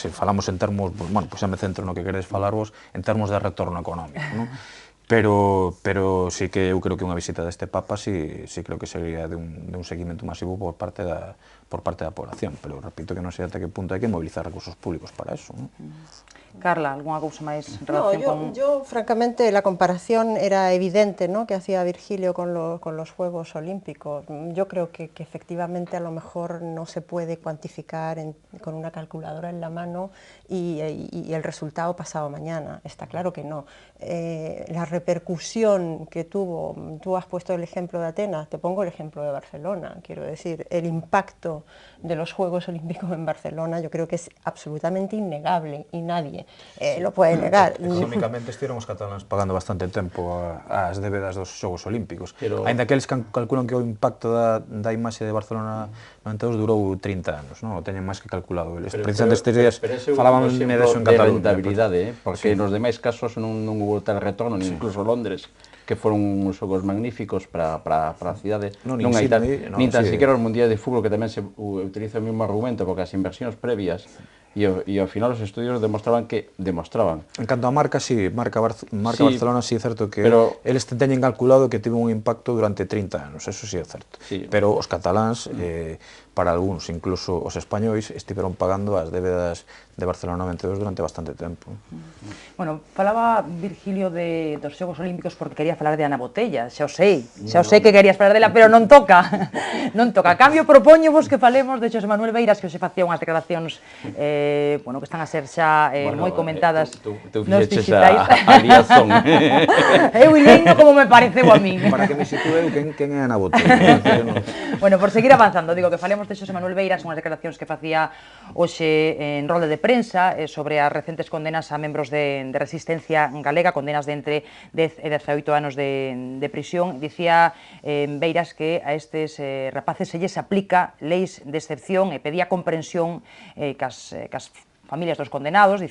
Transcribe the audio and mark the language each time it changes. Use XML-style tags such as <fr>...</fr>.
<gl>Se falamos en termos, bueno, pois xa me centro no que queredes falarvos, en termos de retorno económico, non? Pero sí que eu creo que unha visita deste Papa sí creo que sería de un seguimento masivo por parte da población, pero repito que non sei ata que punto hai que mobilizar recursos públicos para eso, non? Carla, algunha cousa máis en relación con...</gl> <es>Yo, francamente, la comparación era evidente, ¿no?, que hacía Virgilio con los Juegos Olímpicos. Yo creo que efectivamente a lo mejor no se puede cuantificar con una calculadora en la mano y el resultado pasado mañana. Está claro que no. La repercusión que tuvo, tú has puesto el ejemplo de Atenas, te pongo el ejemplo de Barcelona. Quiero decir, el impacto de los Juegos Olímpicos en Barcelona yo creo que es absolutamente innegable y nadie lo puede negar.</es> <gl>Económicamente estiveron os cataláns pagando bastante tempo as débedas dos Xogos Olímpicos. Ainda que eles calculan que o impacto da imaxe de Barcelona 92 durou 30 anos, non? O teñen máis que calculado. Precisamente estes días falaban de eso en Cataluña. De rentabilidade, porque nos demais casos non hubo tal retorno, nin incluso Londres, que foron uns xogos magníficos para a cidade. Non hai tal, nin tan siquiera os mundiais de fútbol, que tamén se utiliza o mesmo argumento, porque as inversións previas e ao final os estudios demostraban. En canto a marca, sí, marca Barcelona, sí é certo que eles teñen calculado que tivo un impacto durante 30 anos, eso sí é certo. Pero os cataláns, para algúns, incluso os españois, estiveron pagando as débedas de Barcelona 92 durante bastante tempo. Bueno, falaba Virgilio dos Xogos Olímpicos porque quería falar de Ana Botella, xa o sei que querías falar dela, pero non toca. A cambio, propóñovos que falemos de Xosé Manuel Beiras, que hoxe facía unhas declaracións que están a ser xa moi comentadas nos digitais. A liazón. Eu ileino como me pareceu a min. Para que me sitúe quen é Ana Botella. Bueno, por seguir avanzando, digo que falemos de Xosé Manuel Beiras, unhas declaracións que facía hoxe en rolde de prensa sobre as recentes condenas a membros de Resistencia Galega, condenas de entre 10 e 18 anos de prisión. Dicía Beiras que a estes rapaces se lles aplica leis de excepción e pedía comprensión cas familias dos condenados.</gl>